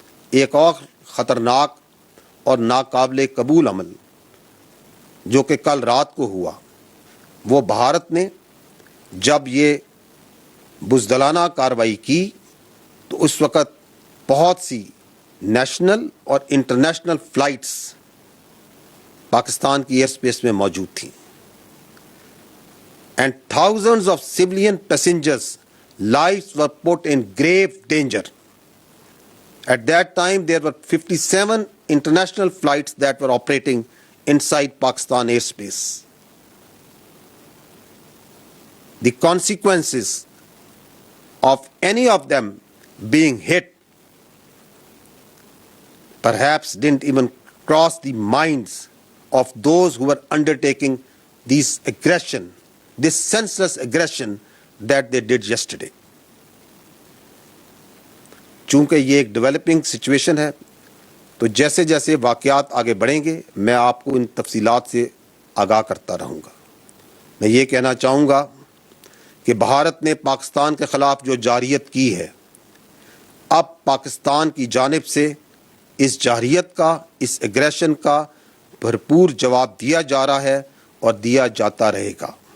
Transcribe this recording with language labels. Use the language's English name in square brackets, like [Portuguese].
[Urdu] ایک اور خطرناک اور ناقابل قبول عمل جو کہ کل رات کو ہوا، وہ بھارت نے جب یہ بزدلانہ کارروائی کی تو اس وقت بہت سی نیشنل اور انٹرنیشنل فلائٹس پاکستان کی ایئر اسپیس میں موجود تھیں، [English] and thousands of civilian passengers' lives were put in grave danger. At that time, there were 57 international flights that were operating inside Pakistan airspace. The consequences of any of them being hit perhaps didn't even cross the minds of those who were undertaking this aggression, this senseless aggression that they did yesterday. [Urdu] چونکہ یہ ایک developing situation ہے تو جیسے جیسے واقعات آگے بڑھیں گے میں آپ کو ان تفصیلات سے آگاہ کرتا رہوں گا۔ میں یہ کہنا چاہوں گا کہ بھارت نے پاکستان کے خلاف جو جارحیت کی ہے، اب پاکستان کی جانب سے اس جارحیت کا، اس ایگریشن کا بھرپور جواب دیا جا رہا ہے اور دیا جاتا رہے گا۔